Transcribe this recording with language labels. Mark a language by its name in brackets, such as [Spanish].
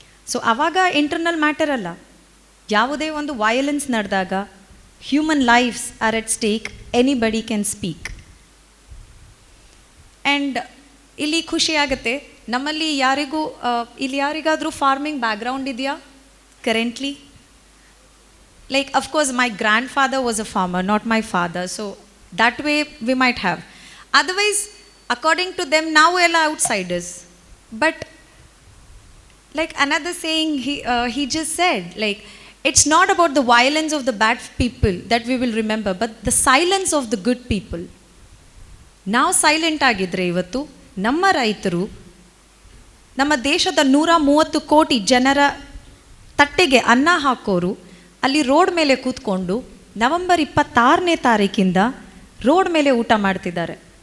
[English] so [Kannada] ಆವಾಗ [English] internal matter [Kannada] ಅಲ್ಲ, ಯಾವುದೇ ಒಂದು [English] violence [Kannada] ನಡೆದಾಗ [English] Human lifes are at stake, anybody can speak. [Kannada] And ಇಲ್ಲಿ ಖುಷಿಯಾಗುತ್ತೆ, ನಮ್ಮಲ್ಲಿ ಇಲ್ಲಿ ಯಾರಿಗಾದರೂ ಫಾರ್ಮಿಂಗ್ ಬ್ಯಾಕ್ಗ್ರೌಂಡ್ ಇದೆಯಾ currently? [English] Like, of course, my grandfather was a farmer, not my father. So, that way we might have. Otherwise, according to them, now we are outsiders. But, like another saying he just said, like, it's not about the violence of the bad people that we will remember, but the silence of the good people. Now silent [Kannada] agidre ivattu, namma ರೈತರು ನಮ್ಮ ದೇಶದ 130 ಕೋಟಿ ಜನರ ತಟ್ಟೆಗೆ ಅನ್ನ ಹಾಕೋರು ಅಲ್ಲಿ road ಮೇಲೆ ಕೂತ್ಕೊಂಡು ನವೆಂಬರ್ 26ನೇ ತಾರೀಕಿಂದ ರೋಡ್ ಮೇಲೆ ಊಟ ಮಾಡ್ತಿದ್ದಾರೆ.